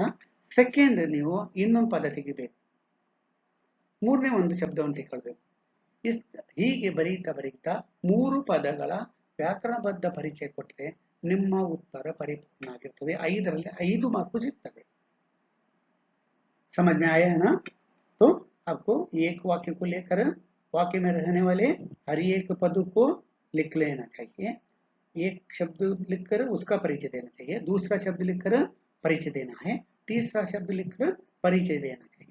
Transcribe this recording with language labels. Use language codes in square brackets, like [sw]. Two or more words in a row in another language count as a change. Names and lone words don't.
[kn] ಸೆಕೆಂಡ್ ನೀವು ಇನ್ನೊಂದು ಪದ ತೆಗಿಬೇಕು, ಮೂರನೇ ಒಂದು ಶಬ್ದವನ್ನು ತೆಗೊಳ್ಬೇಕು। ಹೀಗೆ ಬರೀತಾ ಬರೀತಾ 3 ಪದಗಳ ವ್ಯಾಕರಣಬದ್ಧ ಪರಿಚಯ ಕೊಟ್ಟರೆ ನಿಮ್ಮ ಉತ್ತರ ಪರಿಪೂರ್ಣ ಆಗಿರ್ತದೆ, 5ರಲ್ಲಿ 5 ಮಾರ್ಕು ಸಿಗ್ತದೆ। [hi] समझ में आया है ना? तो आपको एक वाक्य को लेकर वाक्य में रहने वाले हर एक पद को लिख लेना चाहिए। एक शब्द लिखकर उसका परिचय देना चाहिए, दूसरा शब्द लिखकर परिचय देना है, तीसरा शब्द लिखकर परिचय देना चाहिए।